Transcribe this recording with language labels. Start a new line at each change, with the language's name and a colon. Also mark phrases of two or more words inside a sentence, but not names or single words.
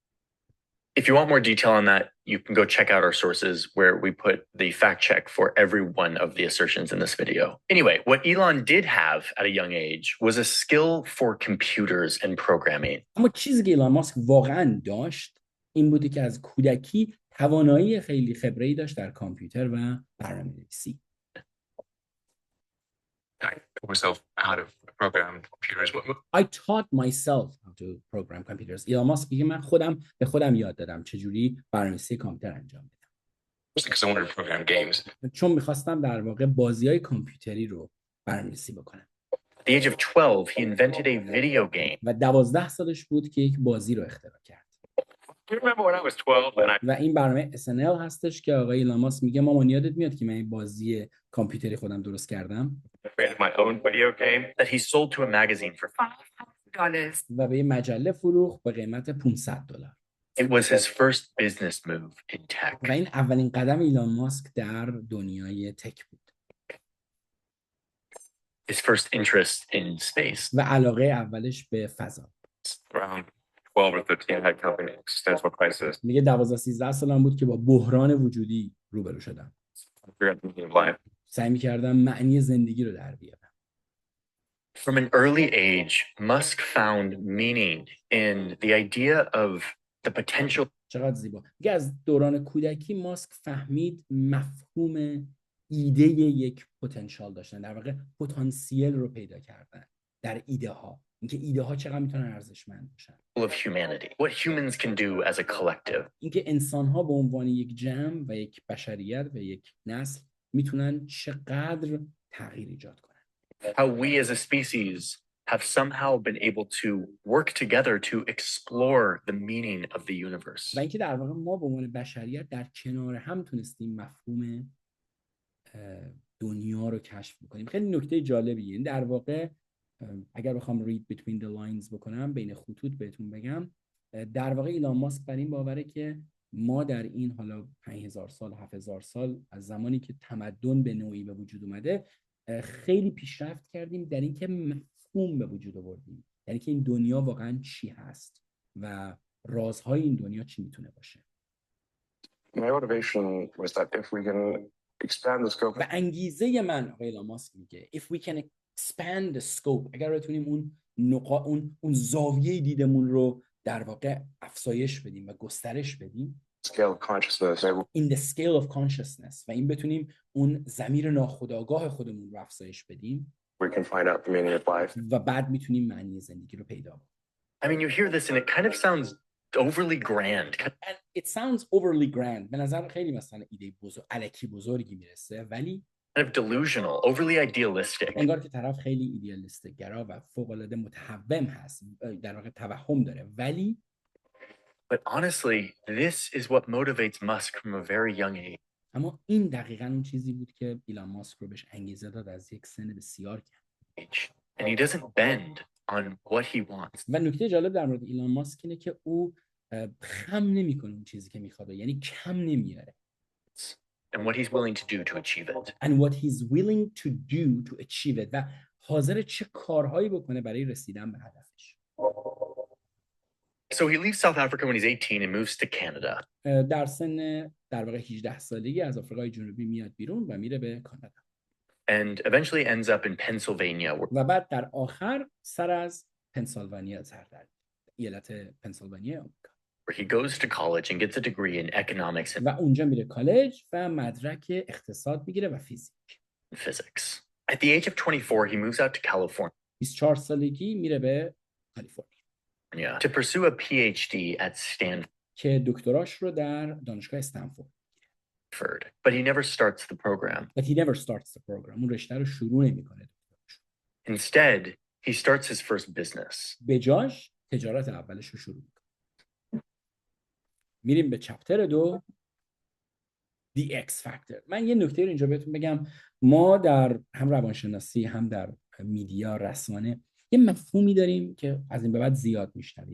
English: If you want more detail on that, you can go check out our sources where we put the fact check for every one of the assertions in this video. Anyway, what Elon did have at a young age was a skill for computers and programming.
Persian: اما چیزی که ایلان ماسک واقعا داشت این بوده که از کودکی توانایی خیلی خبره‌ای داشت در کامپیوتر و برنامه‌نویسی.
English: I taught myself how to program computers. I taught myself how to program computers.
Persian: ایلان ماسک میگه من به خودم یاد دادم چجوری برنامه‌نویسی کامپیوتر انجام بدم.
English: Because I wanted to program games.
Persian: چون میخواستم در واقع بازی‌های کامپیوتری رو برنامه‌نویسی بکنم.
English: At the age of 12, he invented a video game.
Persian: و 12 سالش بود که یک بازی رو اختراع کرد.
English: Do you remember when I was 12 and I
Persian: و این برنامه SNL هستش که آقای ایلان ماسک میگه مامان یادت میاد که من این بازی کامپیوتری خودم درست کردم
English: created my own video game? That he sold to a magazine for $500.
Persian: و به یه مجله فروخت به قیمت $500.
English: It was his first business move in tech.
Persian: و این اولین قدم ایلان ماسک در دنیای تک بود.
English: His first interest in space.
Persian: و علاقه اولش به فضا.
English: Around 12 or 13, I had come an existential crisis.
Persian: میگه 12-13 سالم بود که با بحران وجودی روبرو شدم.
English: Figured out the meaning of life.
Persian: سعی می‌کردم معنی زندگی رو در بیارم.
English: From an early age, Musk found meaning in the idea of the potential
Persian: چقدر زیبا. میگه از دوران کودکی ماسک فهمید مفهوم ایده یک پتانسیل داشتن، در واقع پتانسیل رو پیدا کردن در ایده ها، اینکه ایده ها چقدر میتونن ارزشمند باشن.
English: of humanity, what humans can do as a collective.
Persian: اینکه انسان ها به عنوان یک جمع و یک بشریت و یک نسل میتونن چقدر تغییر ایجاد کنن.
English: How we as a species have somehow been able to work together to explore the meaning of the universe.
Persian: و اینکه در واقع ما به عنوان بشریت در کنار هم تونستیم مفهوم دنیا رو کشف بکنیم. خیلی نکته جالبیه. این در واقع اگر بخوام
English: read between the lines
Persian: بکنم، بین خطوط بهتون بگم، در واقع ایلان ماسک بر این باوره که ما در این حالا 5000 سال 7000 سال از زمانی که تمدن به نوعی به وجود اومده خیلی پیشرفت کردیم در اینکه مفهوم به وجود آوردیم، یعنی که این دنیا واقعا چی هست و رازهای این دنیا چی میتونه باشه.
English: My motivation was that if we can expand the scope.
Persian: و انگیزه من آقای ایلان ماسک میگه
English: if we can expand the scope،
Persian: اگر بتونیم اون زاویه دیدمون رو در واقع افزایش بدیم و گسترش بدیم
English: Scale of consciousness. in the scale of consciousness
Persian: و این بتونیم اون ضمیر ناخودآگاه خودمون رو افزایش بدیم
English: We can find out the meaning of life.
Persian: و بعد میتونیم معنی زندگی رو پیدا کنیم.
English: I mean, you hear this and it kind of sounds overly grand. And it sounds overly grand.
Persian: به نظر خیلی مثلا ایده الکی بزرگی میرسه ولی
English: Kind of delusional, overly idealistic.
Persian: انگار که طرف خیلی ایدئالیست گرا و فوق العاده متوهم هست، در واقع توهم داره، ولی
English: But honestly, this is what motivates Musk from a very young
Persian: اما این دقیقاً اون چیزی بود که ایلان ماسک رو بهش انگیزه داد از یک سن بسیار کم.
English: age. And he doesn't bend on what he wants.
Persian: و نکته جالب در مورد ایلان ماسک اینه که او خم نمیکنه اون چیزی که میخواد، یعنی کم نمیاره.
English: And what he's willing to do to achieve it. And what he's willing to do to achieve it.
Persian: و حاضر چه کارهایی بکنه برای رسیدن به هدفش.
English: So he leaves South Africa when he's 18 and moves to Canada.
Persian: در سن در واقع 18 سالگی از آفریقای جنوبی میاد بیرون و میره به کانادا.
English: And eventually ends up in Pennsylvania.
Persian: و بعد در آخر سر از پنسیلوانیا سر در ایالت پنسیلوانیا آمریکا.
English: Where he goes to college and gets a degree in economics
Persian: و اونجا میره کالج و مدرک اقتصاد میگیره و فیزیک.
English: and physics. At the age of 24, he moves out to California
Persian: 24 سالگی میره به کالیفرنیا
English: to pursue a PhD at Stanford.
Persian: که دکتراش رو در دانشگاه استنفورد.
English: But he never starts the program. But he never starts the program.
Persian: اون رشته رو شروع نمی‌کنه.
English: Instead, he starts his first business.
Persian: به جاش تجارت اولش رو شروع می‌کنه. میریم به چپتر 2 The X Factor. من یه نکته رو اینجا بهتون بگم. ما در هم روانشناسی هم در میدیا رسانه یه مفهومی داریم که از این به بعد زیاد میشنوید.